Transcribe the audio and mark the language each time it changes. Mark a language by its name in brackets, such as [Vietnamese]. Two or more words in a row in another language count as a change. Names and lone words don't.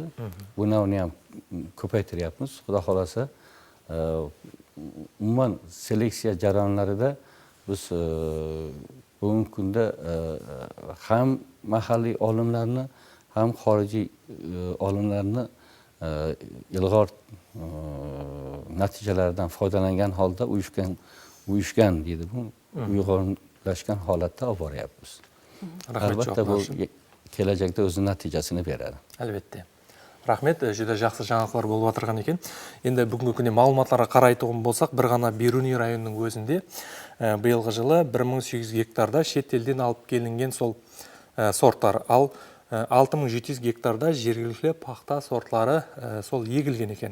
[Uzbek] Bu navni ham ko'paytiryapmiz. Xudo xolasa umuman seleksiya jarayonlarida biz bugungi kunda ham mahalliy olimlarni, ham xorijiy olimlarni ilg'or natijalardan foydalangan holda uyushgan deydi bu, uyg'unlashgan holatda olib boryapmiz. Albatta bu kelajakda o'z natijasini beradi. Albatta. [Kara-Kalpak] Рахмет, жүдә жақсы жаңалықтар болып отырған екен. Енді бүгінгі күнде маалыматтарға қарайтын болсақ, бір ғана Беруни районының өзінде биылғы жылы 1800 гектарда шет елден алып келінген сол сорттар, ал 6700 гектарда жергілікті пақта сортлары сол егілген екен.